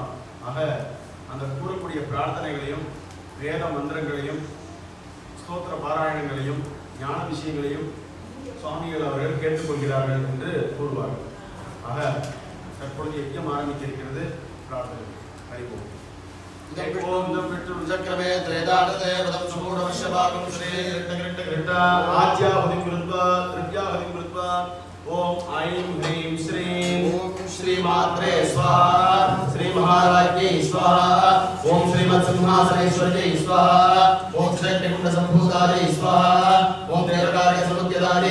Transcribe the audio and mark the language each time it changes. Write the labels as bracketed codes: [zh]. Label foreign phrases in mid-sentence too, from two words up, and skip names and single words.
[ta] ஆக அந்த கூறக்கூடிய பிரார்த்தனைகளையும் வேத மந்திரங்களையும் ஸ்தோத்திர பாராயணங்களையும் ஞான விஷயங்களையும் சுவாமிகள் அவர்கள் கேட்டுக்கொள்கிறார்கள் என்று கூறுவார்கள். ஆக தற்பொழுது யஜ்ஞம் ஆரம்பிக்க இருக்கிறது. பிரார்த்தனை அறிவோம். [sa] चक्रमे त्रेदानते वदं सुमूढवश्यभागं श्रीकृष्णकृष्णकृष्ण आज्याहुतिं कृत्वा तृतीयाहुतिं कृत्वा ओम ऐं ह्रीं श्रीं ओम श्रीमात्रे स्वाहा श्री महाराज्ञै स्वाहा ओम श्रीमत्सिंहासनेश्वर्यै स्वाहा ओम श्रीकुण्डसम्भूतायै स्वाहा ओम देवकार्यसमुद्यतायै